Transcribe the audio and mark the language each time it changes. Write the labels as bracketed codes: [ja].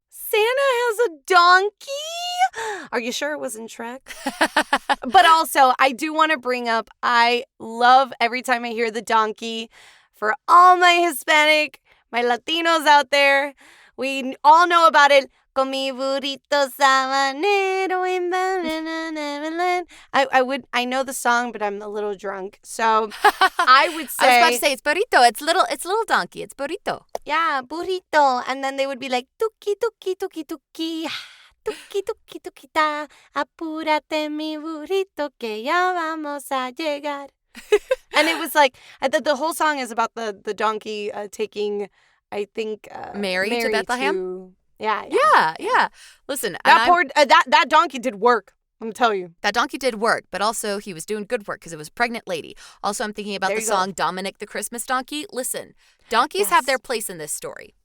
[en] Santa has a donkey? Are you sure it wasn't Shrek? But also, I do want to bring up, I love every time I hear the donkey. For all my Hispanic, my Latinos out there, we all know about it. [es] con mi burrito sabanero en Neverland. [en] I know the song, but I'm a little drunk. So I would say. I was about to say, it's burrito. It's little donkey. It's burrito. Yeah, burrito. And then they would be like, tuki, tuki, tuki, tuki. Tuki, tuki, tuki, ta. [es] Apúrate, mi burrito, que ya vamos a llegar. [en] And it was like, the whole song is about the donkey taking, I think, Mary to Bethlehem? Yeah. Listen, that donkey did work. I'm telling you. That donkey did work, but also he was doing good work because it was a pregnant lady. Also, I'm thinking about the song Dominic the Christmas Donkey. Listen, donkeys have their place in this story.